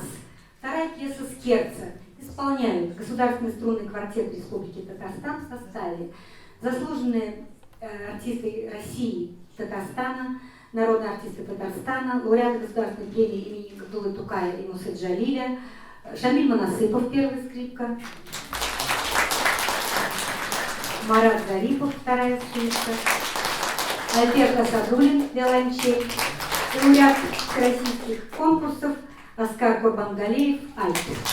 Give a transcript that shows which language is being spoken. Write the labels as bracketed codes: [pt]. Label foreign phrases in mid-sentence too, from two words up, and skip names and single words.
[ru] Вторая пьеса «Скерца» исполняют Государственный струнный квартет Республики Татарстан в составе заслуженные артисты России, Татарстана, народные артисты Татарстана, лауреаты Государственной премии имени Габдуллы Тукая и Мусы Джалиля, Шамиль Манасыпов, первая скрипка, Марат Зарипов, вторая скрипка, Альберт Асадуллин, виолончель, лауреат российских конкурсов Оскар Курбангалеев, альт.